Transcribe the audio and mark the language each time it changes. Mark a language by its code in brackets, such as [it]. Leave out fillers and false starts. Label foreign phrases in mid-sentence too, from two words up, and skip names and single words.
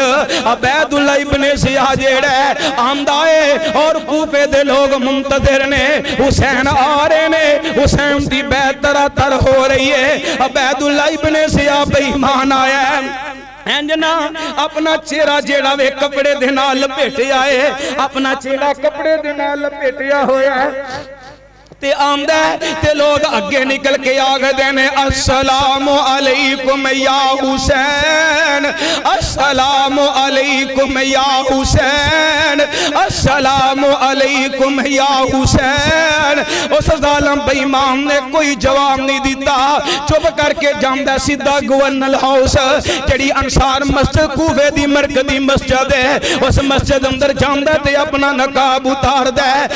[pa] عبید اللہ ابنِ زیاد جیہڑا آندا ہے اور کوفے دے لوک منتظر نے، حسین آ رہے نے، حسین دی بیعت طرح ہو رہی ہے. عبید اللہ ابنِ زیاد بے ایمان آیا ہے نا، اپنا چہرہ جیہڑا وے کپڑے دے نال لپیٹیا ہے، اپنا چہرہ کپڑے دے نال لپیٹیا ہویا ہے تے آندا تے لوک اگے نکل کے آکھدے نے [ar] السلام عليكم يا حسين، السلام عليكم يا حسين، السلام عليكم يا حسين. [pa] اس ظالم بے ایمان نے کوئی جواب نہیں دتا، چپ کر کے جاندا سیدھا [en] governor house [pa] جیہڑی انصار مسجد کوفے دی مرکزی مسجد ہے، اس مسجد اندر جاندا تے اپنا نقاب اتاردا ہے.